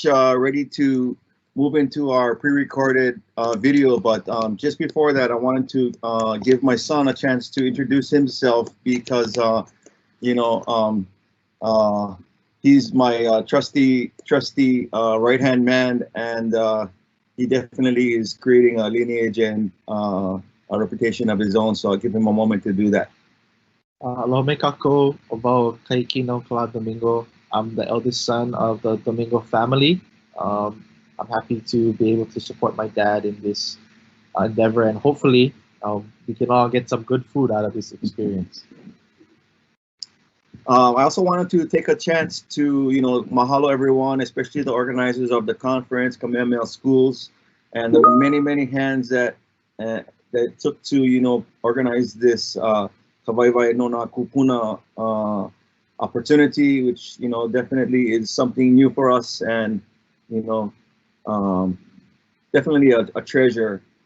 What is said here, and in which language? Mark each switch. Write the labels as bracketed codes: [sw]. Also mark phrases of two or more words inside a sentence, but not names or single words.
[en] ready to move into our pre-recorded video, but just before that, I wanted to give my son a chance to introduce himself because, you know, he's my trusty right-hand man, and he definitely is creating a lineage and a reputation of his own. So I'll give him a moment to do that. [haw] Aloha me kākou, o wau Kealoha Kealoha Domingo. [en] I'm the eldest son of the Domingo family. I'm happy to be able to support my dad in this endeavor, and hopefully we can all get some good food out of this experience. I also wanted to take a chance to, you know, mahalo everyone, especially the organizers of the conference, Kamehameha Schools, and the many hands that that took to, you know, organize this Waiwai no na Kūpuna opportunity, which, you know, definitely is something new for us, and, you know, definitely a treasure.